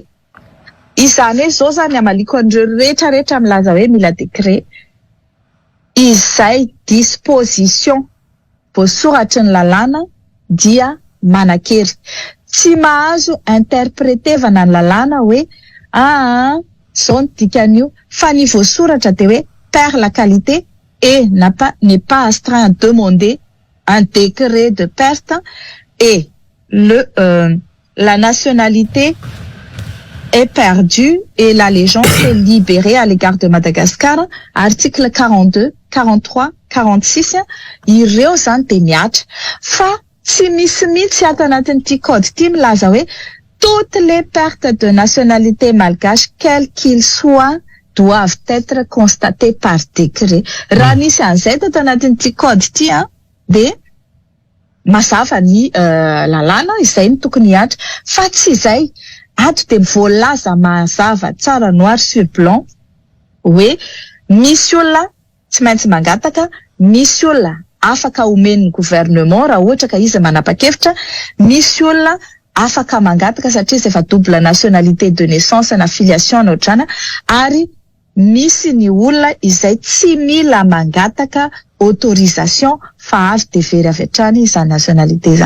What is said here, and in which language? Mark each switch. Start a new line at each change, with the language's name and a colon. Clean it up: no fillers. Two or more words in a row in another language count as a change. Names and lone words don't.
Malagasy: Izany hoe zao zany amaliko an'ireo rehetrarehetra milaza hoe mila décret izay disposition voasoratry ny lalàna dia manan-kery. Tsy mahazo interprétevana ny lalàna hoe zao ny dikan'io fa ny voasoratra dia hoe
French: perd la qualité et n'est pas astreint à demander un décret de perte et la nationalité est perdue et l'allégeance est libérée à l'égard de Madagascar.
Malagasy: Article 42, 43, 46 ireo zany dia miatra fa tsy misy mihitsy ato anatin'ity code ity milaza hoe
French: toutes les pertes de nationalité malgache quel qu'il soit doivent être constatées par décret.
Malagasy: Raha nisy an'izay tato anatin'ity code ity dia mazava ny lalàna izay ny tokony hiatra fa tsy izay ato dia voalaza mazava tsara
French: noir sur blanc
Malagasy: hoe misy olona tsy maintsy mangataka, misy olona afaka omen'ny gouvernement raha ohatra ka izy manapa-kevitra, misy olona afaka mangataka satria efa
French: double nationalité de naissance
Malagasy: na filiation na ohatrana ary misy ny olona izay tsy mila mangataka autorisation fa avy dia very avy hatrany izany nationalité zany.